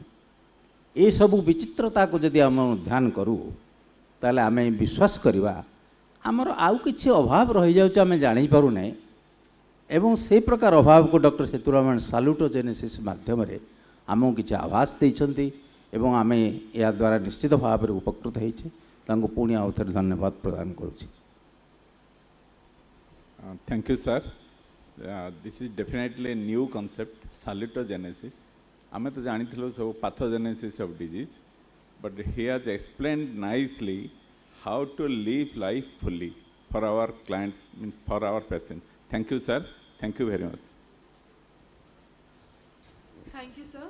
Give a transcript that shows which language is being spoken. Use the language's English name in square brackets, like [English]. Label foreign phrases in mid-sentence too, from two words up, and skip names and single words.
[Odia] ଏସବୁ ବିଚିତ୍ରତାକୁ ଯଦି ଆମେ ଧ୍ୟାନ କରୁ ତାହେଲେ ଆମେ ବିଶ୍ୱାସ କରିବା ଆମର ଆଉ କିଛି ଅଭାବ ରହିଯାଉଛି, ଆମେ ଜାଣିପାରୁନାହିଁ। ଏବଂ ସେହି ପ୍ରକାର ଅଭାବକୁ ଡକ୍ଟର ସେତୁରାମନ ସାଲୁଟୋଜେନେସିସ୍ ମାଧ୍ୟମରେ ଆମକୁ କିଛି ଆଭାସ ଦେଇଛନ୍ତି ଏବଂ ଆମେ ଏହାଦ୍ୱାରା ନିଶ୍ଚିତ ଭାବରେ ଉପକୃତ ହେଇଛେ। ତାଙ୍କୁ ପୁଣି ଆଉ ଥରେ ଧନ୍ୟବାଦ ପ୍ରଦାନ କରୁଛି। [English] Thank you, sir. This is definitely a new concept, salutogenesis. [Odia] ଆମେ ତ ଜାଣିଥିଲୁ ସବୁ [English] pathogenesis of disease, but he has explained nicely how to live life fully for our clients, means for our patients. Thank you, sir. Thank you very much. Thank you, sir.